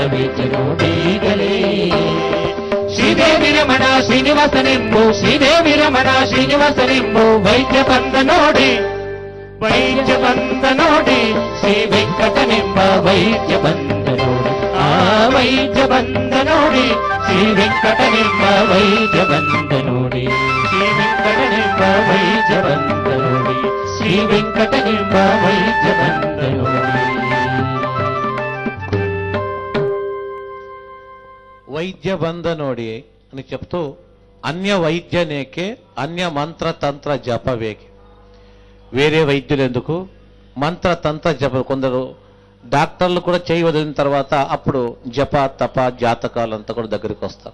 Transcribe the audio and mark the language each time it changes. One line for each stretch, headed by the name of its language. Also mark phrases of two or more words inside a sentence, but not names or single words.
Kannada: ವೇದ್ಯ ನೋಡೀಗಲೇ ಶ್ರೀದೇವಿ ರಮಣ ಶ್ರೀನಿವಾಸನೆಂಬು ಶ್ರೀದೇವಿ ರಮಣ ಶ್ರೀನಿವಾಸನೆಂಬು ವೈದ್ಯ ಬಂದ ನೋಡಿ ವೈದ್ಯ ಬಂದ ನೋಡಿ ಶ್ರೀ ವೆಂಕಟನೆಂಬ ವೈದ್ಯ ಬಂದ ನೋಡಿ ಆ ವೈದ್ಯ ಬಂದ ನೋಡಿ ಶ್ರೀ ವೆಂಕಟನೆಂಬ ವೈದ್ಯ ಬಂದ ನೋಡಿ ಶ್ರೀ ವೆಂಕಟನೆಂಬ ವೈದ್ಯ ಬಂದ ನೋಡಿ ಶ್ರೀ ವೆಂಕಟನೆಂಬ ವೈದ್ಯ ಬಂದ ನೋಡಿ ವೈದ್ಯ ಬಂದ ನೋಡಿ
Telugu: అని చెప్తూ
Kannada: ಅನ್ಯ ವೈದ್ಯನೇಕೆ ಅನ್ಯ ಮಂತ್ರ ತಂತ್ರ ಜಪವೇಕೆ
Telugu: వేరే వైద్యులు ఎందుకు మంత్ర తంత్ర జప కొందరు డాక్టర్లు కూడా చేయి వదిలిన తర్వాత అప్పుడు జప తప జాతకాలంతా కూడా దగ్గరికి వస్తారు.